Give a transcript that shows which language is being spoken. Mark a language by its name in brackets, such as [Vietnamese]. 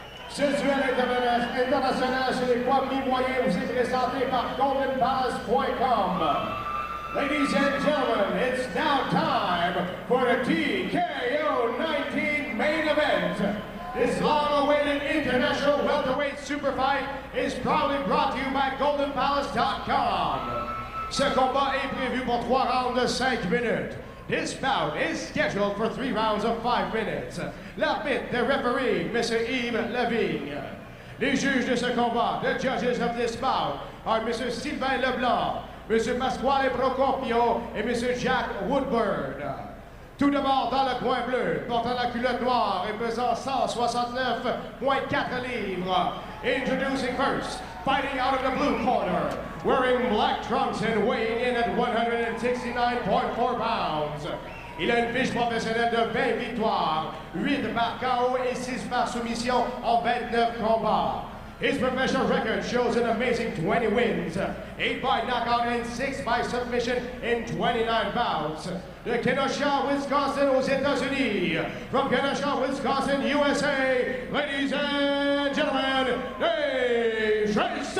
[French] Ce duel international sur les poids mi-moyens vous est présenté par GoldenPalace.com. [English] Ladies and gentlemen, it's now time for the TKO 19 main event. This long-awaited international welterweight super fight is proudly brought to you by GoldenPalace.com. [French] Ce combat est prévu pour 3 rounds de 5 minutes. [English] This bout is scheduled for 3 rounds of 5 minutes. [French] L'arbitre, [English] the referee, Mr. Yves Lavigne. [French] Les juges de ce combat, [English] the judges of this bout, are Mr. Sylvain Leblanc, M. [French] Pasquale Procopio et M. Jack Woodburn. Tout d'abord, dans le coin bleu, portant la culotte noire et pesant 169,4 livres. [English] Introducing first, fighting out of the blue corner, wearing black trunks and weighing in at 169.4 pounds. [French] Il a une fiche professionnelle de 20 victoires, 8 par KO et 6 par soumission en 29 combats. [English] His professional record shows an amazing 20 wins, 8 by knockout and 6 by submission in 29 bouts. [French] De Kenosha, Wisconsin aux États-Unis. [English] From Kenosha, Wisconsin, USA, ladies and gentlemen, Dave Schrader!